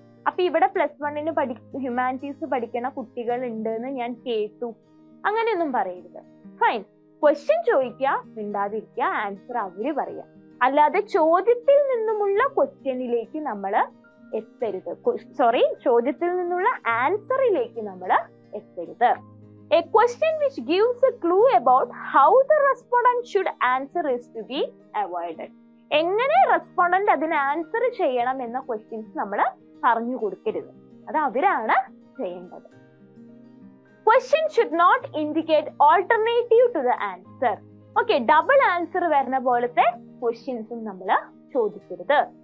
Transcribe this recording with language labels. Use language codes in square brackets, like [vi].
[ml] അപ്പൊ ഇവിടെ +1 ഹ്യൂമാനിറ്റീസ് പഠിക്കുന്ന കുട്ടികൾ ഉണ്ട് എന്ന് ഞാൻ കേട്ടു, അങ്ങനെയൊന്നും പറയരുത്. ഫൈൻ. ക്വസ്റ്റ്യൻ ചോദിക്കുക, മിണ്ടാതിരിക്കുക, ആൻസർ അവര് പറയാ. അല്ലാതെ ചോദ്യത്തിൽ നിന്നുമുള്ള ക്വസ്റ്റ്യനിലേക്ക് നമ്മൾ എത്തരുത്. ചോദ്യത്തിൽ നിന്നുള്ള ആൻസറിലേക്ക് നമ്മൾ എത്തരുത്. [en] A question which gives a clue about how the respondent should answer is to be avoided. [ml] എങ്ങനെ റെസ്പോണ്ടന്റ് അതിന് ആൻസർ ചെയ്യണം എന്ന ക്വസ്റ്റ്യൻസ് നമ്മൾ പറഞ്ഞു കൊടുക്കരുത്, അത് അവരാണ് ചെയ്യേണ്ടത്. [en] Question should not indicate alternative to the answer. [ml] Okay, double answer വരുന്ന പോലത്തെ ക്വസ്റ്റ്യൻസും നമ്മൾ ചോദിക്കരുത്.